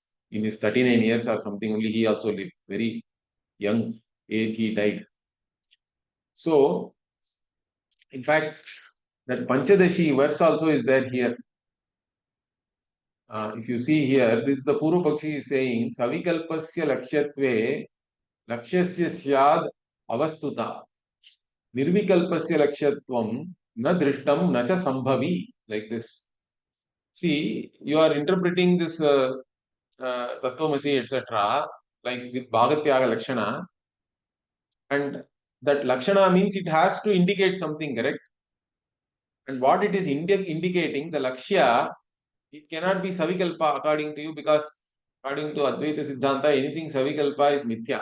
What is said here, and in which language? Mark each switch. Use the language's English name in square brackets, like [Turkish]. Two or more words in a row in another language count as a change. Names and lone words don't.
[English] In his 39 years or something only, he also lived. Very young age, he died. So, in fact, that Panchadashi verse also is there here. If you see here, this is the [Sanskrit] पूर्व पक्षी [English] is saying, [Sanskrit] सविकल्पस्य लक्ष्यत्वे लक्ष्यस्य स्याद् अवस्तुता निर्विकल्पस्य लक्ष्यत्वं न दृष्टं न च सम्भवि. [English] Like this. See, you are interpreting this Tattvamasi, etc., like with [Sanskrit] भागत्याग लक्षणा, [English] and that Lakshana means it has to indicate something, correct? And what it is indicating, the Lakshya, it cannot be Savikalpa according to you because according to [Sanskrit] अद्वैत सिद्धान्त, [English] anything Savikalpa is Mithya.